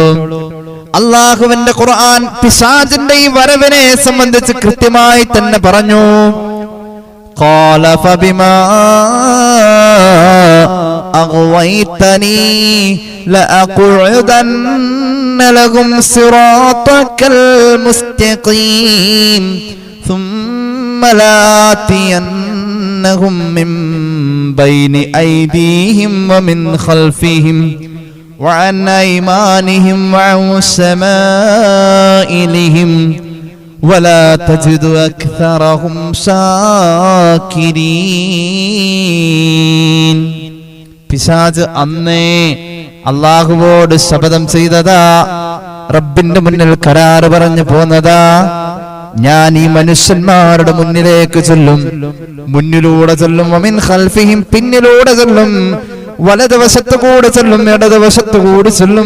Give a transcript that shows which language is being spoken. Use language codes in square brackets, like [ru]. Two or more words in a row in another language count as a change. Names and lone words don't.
[ml] അല്ലാഹുവിന്റെ ഖുർആൻ പിശാചിന്റെ ഈ വരവിനെ സംബന്ധിച്ച് കൃത്യമായി തന്നെ പറഞ്ഞു. [ar] قال فبما أغويتني لأقعدن لهم صراطك المستقيم ثم لآتينهم من بين أيديهم ومن خلفهم وعن أيمانهم وعن شمائلهم ولا تجد أكثرهم شاكرين. [ml] പിശാച് അന്നേ അല്ലാഹുവോട് ശപഥം ചെയ്തതാ, റബ്ബിന്റെ മുന്നിൽ കരാറ് പറഞ്ഞു പോന്നതാ, ഞാൻ ഈ മനുഷ്യന്മാരുടെ മുന്നിലേക്ക് ചൊല്ലും, മുന്നിലൂടെ ചൊല്ലും, [ar] ومن خلفهم [ml] പിന്നിലൂടെ ചൊല്ലും, വലതുവശത്ത് കൂടെ ചൊല്ലും, ഇടതുവശത്ത് കൂടി ചൊല്ലും.